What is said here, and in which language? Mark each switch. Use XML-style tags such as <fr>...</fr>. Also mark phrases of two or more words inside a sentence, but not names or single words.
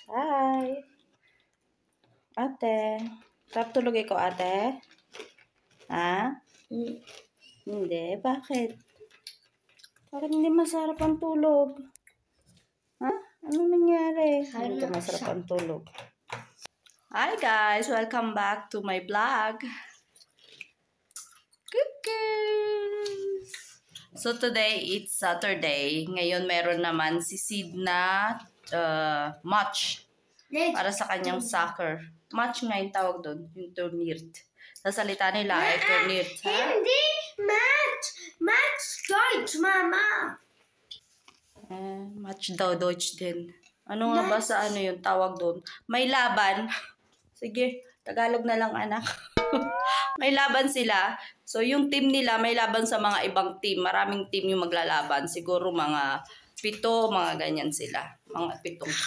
<tl>Hi. Ate. Sarap tulog ikaw, ate? Ha? Hindi. Bakit? Bakit hindi masarap ang tulog? Ha? Ano nangyari? Hindi ka masarap ang tulog.</tl> <en>Hi guys! Welcome back to my vlog. Cookies! So today, it's Saturday.</en> <tl>Ngayon meron naman si Sid na match para sa kanyang soccer. Match nga yung tawag doon, yung tournament. Sa salita nila ay tournament. Hindi! Match! Match Deutsch, Mama! Match daw, Deutsch din. Ano nga ba sa ano yung tawag doon? May laban. Sige, Tagalog na lang anak. May laban sila. So yung team nila may laban sa mga ibang team. Maraming team yung maglalaban. Siguro mga 7, mga ganyan sila. Mga 7 team.</tl>